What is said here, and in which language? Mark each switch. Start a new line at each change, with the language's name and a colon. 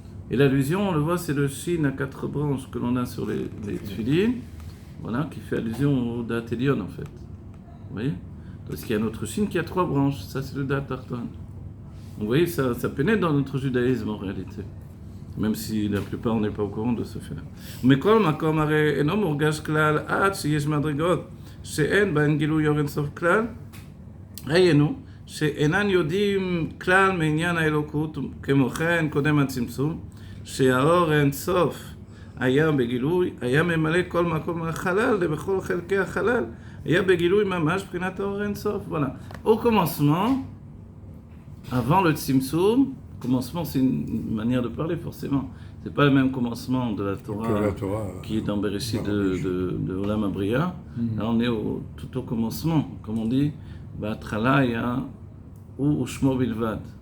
French: Et l'allusion, on le voit, c'est le chine à 4 branches que l'on a sur les tuilines, voilà, qui fait allusion au Dat Elyon en fait. Vous voyez? Parce qu'il y a un autre chine qui a 3 branches, ça c'est le Dat Tartan. Vous voyez, ça pénètre dans notre judaïsme en réalité. même si la plupart on n'est pas au courant de ce fait.
Hebrew: מכל מקום הרי אינו מורגש כלל עד שיש מדרגות שאין בהן גילוי אור אינסוף כלל, היינו שאינן יודעים כלל מעניין האלוקות, כמו כן קודם הצמצום, שהאור אינסוף היה בגילוי, היה ממלא כל מקום החלל ובכל חלקי החלל, היה בגילוי ממש מבחינת האור אינסוף.
French: Voilà. Au commencement, avant le tzimtzum, commencement c'est une manière de parler forcément. C'est pas le même commencement de la Torah, qui est dans Bereshit de Olam Abriya. Là on est tout au commencement, comme on dit, Ba'atrala ya ou Shmo Bilvad.